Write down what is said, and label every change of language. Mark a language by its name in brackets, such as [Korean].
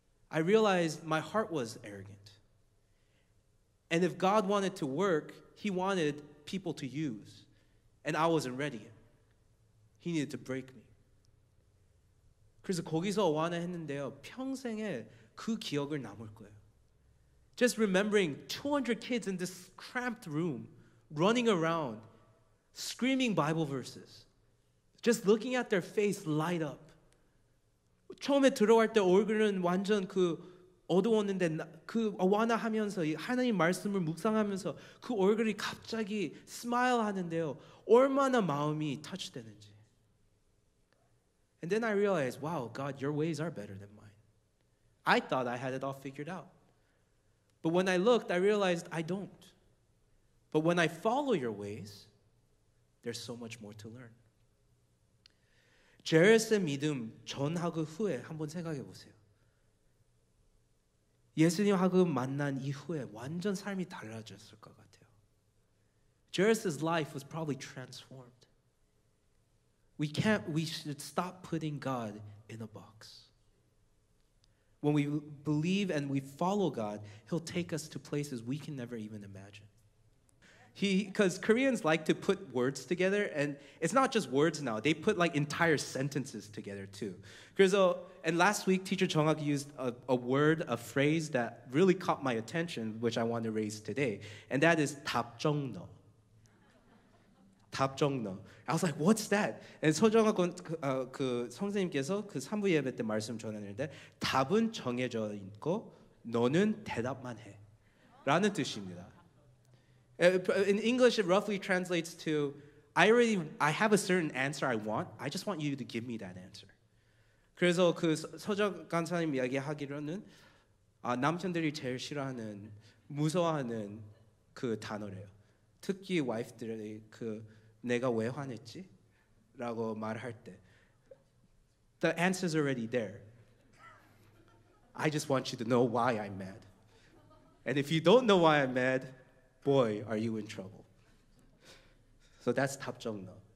[English] I realized my heart was arrogant. And if God wanted to work, He wanted people to use. And I wasn't ready yet. He needed to break me. [Korean] 그래서 거기서 어와나 했는데요. 평생에 그 기억을 남을 거예요. [English] Just remembering 200 kids in this cramped room, running around, screaming Bible verses. Just looking at their face light up. [Korean] 처음에 들어갈 때 얼굴은 완전 어두웠는데 완화하면서 하나님 말씀을 묵상하면서 그 얼굴이 갑자기 스마일 하는데요. 얼마나 마음이 터치되는지. [English] And then I realized, wow, God, your ways are better than mine. I thought I had it all figured out. But when I looked, I realized I don't. But when I follow your ways, there's so much more to learn. [Korean] 제레스의 믿음 전하고 후에 한번 생각해 보세요. 예수님하고 만난 이후에 완전 삶이 달라졌을 것 같아요. [English] Jairus' life was probably transformed. We should stop putting God in a box. When we believe and we follow God, He'll take us to places we can never even imagine. Because Koreans like to put words together, and it's not just words now. They put like entire sentences together too. And last week, teacher Jongak used a word, a phrase that really caught my attention, which I want to raise today, and that is 답정너. 답정너. I was like, what's that? [Korean] And 서정학 그 선생님께서 그 3부 예배 때 말씀 전했는데 답은 정해져 있고 너는 대답만 해. 라는 뜻입니다. [English] In English, it roughly translates to, I have a certain answer I want. I just want you to give me that answer. [Korean] 그래서 그 서정 간사님 이야기하기로는 남편들이 제일 싫어하는, 무서워하는 그 단어래요. 특히 와이프들이 내가 왜 화냈지? 라고 말할 때, [English] the answer's already there. I just want you to know why I'm mad. And if you don't know why I'm mad, boy, are you in trouble. So that's 답정너.